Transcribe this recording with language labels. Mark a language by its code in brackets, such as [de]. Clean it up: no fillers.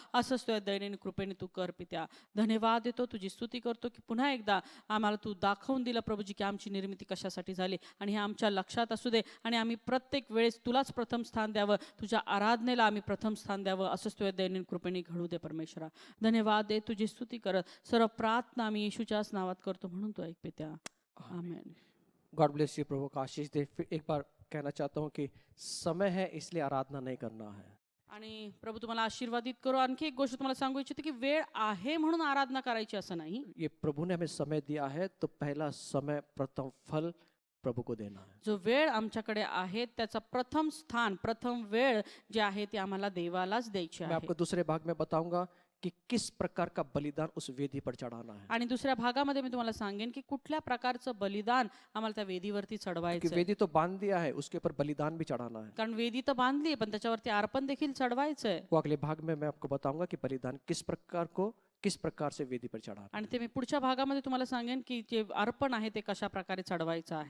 [mr] असंच तुझ्या दैनंदिन कृपेने तू कर पित्या. धन्यवाद देतो, तुझी स्तुती करतो की पुन्हा एकदा आम्हाला तू दाखवून दिलं प्रभूजी की आमची निर्मिती कशासाठी झाली, आणि हे आमच्या लक्षात असू दे. आणि आम्ही प्रत्येक वेळेस तुलाच प्रथम स्थान द्यावं, तुझ्या आराधनेला आम्ही प्रथम स्थान द्यावं, असंच तुझ्या दैनंदिन कृपेने घडू दे परमेश्वरा. धन्यवाद दे, तुझी स्तुती करत सर्व प्रार्थना आम्ही येशूच्याच नावात करतो म्हणून तू ऐक पित्या. आमेन. [en] God bless you, [hi] प्रभु का आशीष दे. फिर एक बार कहना चाहता हूँ कि समय है इसलिए आराधना नहीं करना है. [mr] आणि प्रभू तुम्हाला आशीर्वादित करो. आणखी एक गोष्ट तुम्हाला सांगू इच्छिते की वेळ आहे म्हणून आराधना करायची असं नाही. [hi] ये प्रभु ने हमें समय दिया है, तो पहला समय प्रथम फल प्रभु को देना है. [mr] जो वेळ आमच्याकडे आहे त्याचा प्रथम स्थान, प्रथम वेळ जे आहे ते आम्हाला देवालाच द्यायची [hi] मैं [mr] आहे. [hi] आपको दूसरे भाग में बताऊंगा कि किस प्रकार का बलिदान उस वेदी पर चढ़ाना है. [mr] आणि दुसऱ्या भागामध्ये मी तुम्हाला सांगेन की कुठल्या प्रकारचं बलिदान आम्हाला त्या वेदीवरती [hi] कि [mr] चढवायचं आहे. [hi] वेदी तो बांध दिया है, उसके ऊपर बलिदान भी चढ़ाना है. [mr] कारण वेदी तर बांधली आहे, पण त्याच्यावरती अर्पण देखील चढवायचं आहे. [hi] वो अगले भाग में मैं आपको बताऊंगा कि बलिदान किस प्रकार से वेदी पर चढ़ाना. [mr] आणि ते मी पुढच्या भागामध्ये तुम्हाला सांगेन की जे अर्पण आहे ते कशा प्रकारे चढवायचं आहे.